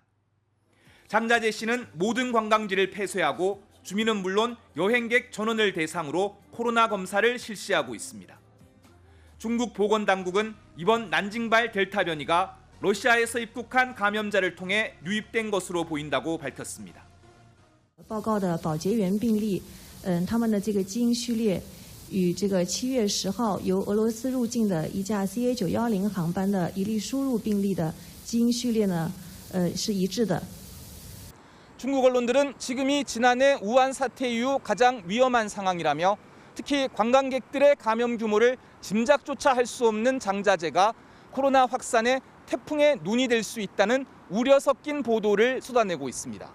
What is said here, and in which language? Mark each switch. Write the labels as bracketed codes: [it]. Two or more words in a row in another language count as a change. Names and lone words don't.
[ko] 장자재 씨는 모든 관광지를 폐쇄하고 주민은 물론 여행객 전원을 대상으로 코로나 검사를 실시하고 있습니다. 중국 보건당국은 이번 난징발 델타 변이가 러시아에서 입국한 감염자를 통해 유입된 것으로 보인다고 밝혔습니다. [zh] 报告的保洁员病例，他们的这个基因序列与这个7月10号由俄罗斯入境的一架 CA910航班的一例输入病例的基因序列呢，是一致的。 [ko] 중국 언론들은 지금이 지난해 우한 사태 이후 가장 위험한 상황이라며 특히 관광객들의 감염 규모를 짐작조차 할 수 없는 장자재가 코로나 확산의 태풍의 눈이 될 수 있다는 우려 섞인 보도를 쏟아내고 있습니다.